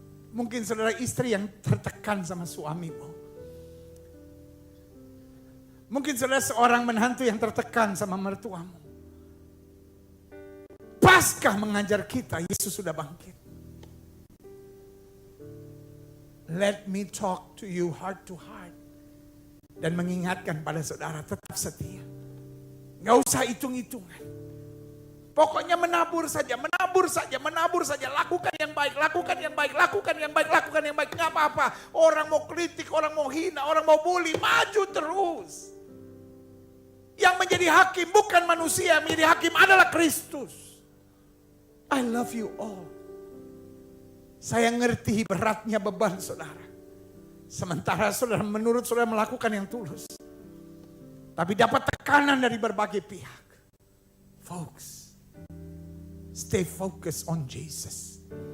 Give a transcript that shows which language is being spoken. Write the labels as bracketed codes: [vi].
[id] Mungkin saudara istri yang tertekan sama suamimu. Mungkin saudara seorang menantu yang tertekan sama mertuamu. Paskah mengajar kita, Yesus sudah bangkit. [en] Let me talk to you heart to heart. [id] Dan mengingatkan pada saudara tetap setia. Gak usah hitung-hitungan. Pokoknya menabur saja, menabur saja, menabur saja. Lakukan yang baik, lakukan yang baik, lakukan yang baik, lakukan yang baik. Gak apa-apa. Orang mau kritik, orang mau hina, orang mau bully. Maju terus. Yang menjadi hakim bukan manusia, yang menjadi hakim adalah Kristus. [en] I love you all. [id] Saya ngerti beratnya beban saudara. Sementara saudara menurut saudara melakukan yang tulus. Tapi dapat tekanan dari berbagai pihak. [en] Folks, stay focused on Jesus.